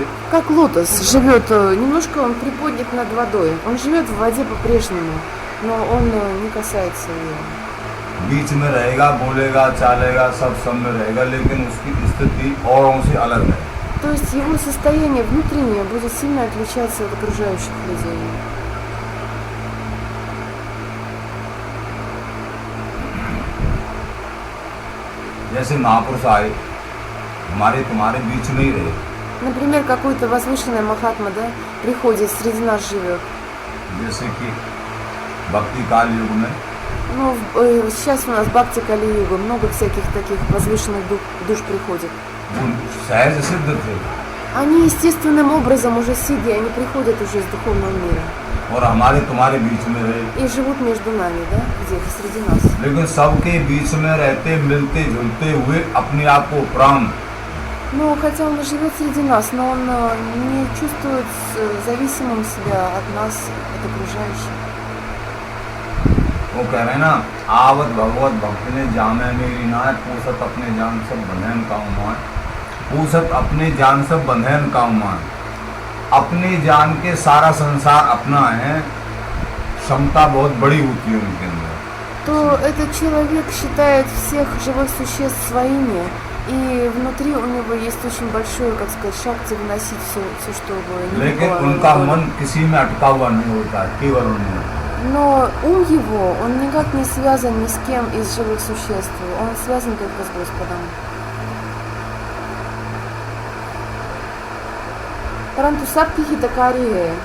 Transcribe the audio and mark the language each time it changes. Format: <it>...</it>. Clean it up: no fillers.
<ru>как лотос живет, немножко он приподнят над водой, он живет в воде по-прежнему, но он не касается ее.</ru> <hi>बीच में रहेगा, बोलेगा, चालेगा, सब में रहेगा, लेकिन उसकी स्थिति औरों से अलग है।</hi> <ru>То есть его состояние внутреннее будет сильно отличаться от окружающих людей.</ru> <hi>जैसे महापुरुष आए, हमारे तुम्हारे बीच में ही रहे।</hi> <ru>Например, какой-то возвышенный Махатма, да, приходит, среди нас живет.</ru> <hi>जैसे कि भक्ति काल युग में</hi> <ru>Сейчас у нас Бхакти Кали-юга, много всяких таких возвышенных душ приходит.</ru> <hi>वो सहज सिद्ध थे,</hi> <ru>Они естественным образом уже сидя, они приходят уже из духовного мира</ru> <hi>और हमारे तुम्हारे बीच में रहे।</hi> <ru>и живут между нами, да, где-то среди нас.</ru> <hi>लेकिन सबके बीच में रहते मिलते जुलते हुए अपने आप को प्राण</hi> <ru>Но хотя он и живет среди нас, но он не чувствует зависимым себя от нас, от окружающих.</ru> <hi>वो कह रहे हैं ना, आवत भगवत भक्ति ने जामे मेरी नाय, पूसत अपने जान सब बंधन का उमान, पूसत अपने जान सब बंधन का उमान। अपने जान के सारा संसार अपना है, क्षमता बहुत बड़ी होती है उनके अंदर।</hi> <ru>То этот человек считает всех живых существ своими, и внутри у него есть очень большой, как сказать, шакти выносить все, что бы ни</ru> <hi>लेकिन</hi> <ru>было.</ru> <hi>उनका मन किसी में अटका हुआ नहीं होता, केवल उनमें।</hi> <ru>Но ум его, он никак не связан ни с кем из живых существ, он связан только с Господом.</ru> <hi>Паранту сабки хитакарии,</hi>